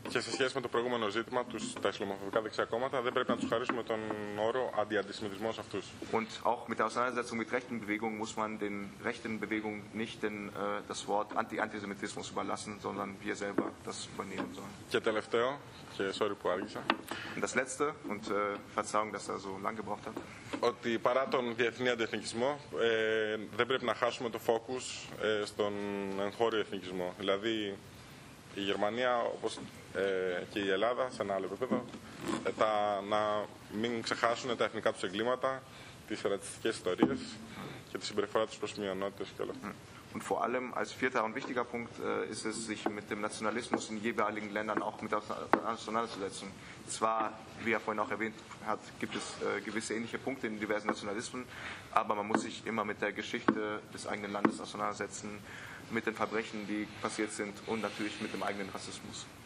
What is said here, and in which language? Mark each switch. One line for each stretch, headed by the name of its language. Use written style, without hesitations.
Greek: Και σε σχέση με το προηγούμενο ζήτημα, τα ισλαμοφοβικά δεξιά κόμματα, δεν πρέπει να τους χαρίσουμε τον όρο αντιαντισημιτισμός αυτούς.
German: Und auch mit der Auseinandersetzung mit rechten Bewegungen muss man den rechten Bewegungen nicht das Wort Antisemitismus überlassen, sondern wir selber das übernehmen sollen.
Greek: Και τελευταίο, και sorry που άργησα.
German: Das Letzte und Verzeihung, dass so lange gebraucht hat.
Greek: Ότι παρά τον διεθνή αντιεθνικισμό, δεν πρέπει να χάσουμε το φόκους στον εγχώριο εθνικισμό. Δηλαδή, η Γερμανία, όπως και η Ελλάδα, σε ένα άλλο επίπεδο, να μην ξεχάσουν τα εθνικά τους εγκλήματα, τις ρατσιστικές ιστορίες. και τη συμπεριφορά τους προς μειονότητες και όλα αυτά.
German: Und vor allem als vierter und wichtiger Punkt ist es, sich mit dem Nationalismus in jeweiligen Ländern auch mit auseinanderzusetzen. Zwar, wie er vorhin auch erwähnt hat, gibt es gewisse ähnliche Punkte in diversen Nationalismen, aber man muss sich immer mit der Geschichte des eigenen Landes auseinandersetzen, mit den Verbrechen, die passiert sind und natürlich mit dem eigenen Rassismus.